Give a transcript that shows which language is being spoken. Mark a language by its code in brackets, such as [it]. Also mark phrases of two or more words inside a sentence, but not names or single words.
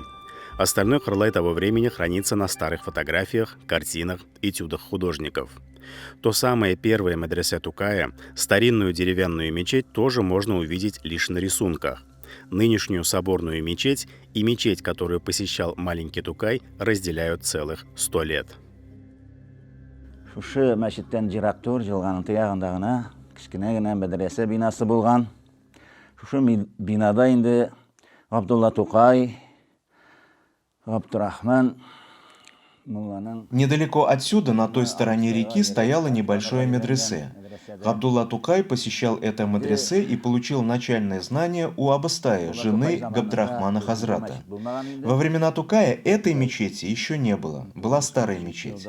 [ru] Остальной Кырлай того времени хранится на старых фотографиях, картинах, этюдах художников. То самое первое медресе Тукая, старинную деревянную мечеть, тоже можно увидеть лишь на рисунках. Нынешнюю соборную мечеть и мечеть, которую посещал маленький Тукай, разделяют целых 100 лет. [tt] Шушы мәчеттән директор жылганын тыягында гына кичкене генә медресе бинасы булган. Шушы бинада инде Абдулла Тукай, Абдурахман мулланың. [ru] Недалеко отсюда, на той стороне реки, стояло небольшое медресе. Абдулла Тукай посещал это медресе и получил начальное знание у Абыстая, жены Габдрахмана Хазрата. Во времена Тукая этой мечети еще не было, была старая мечеть.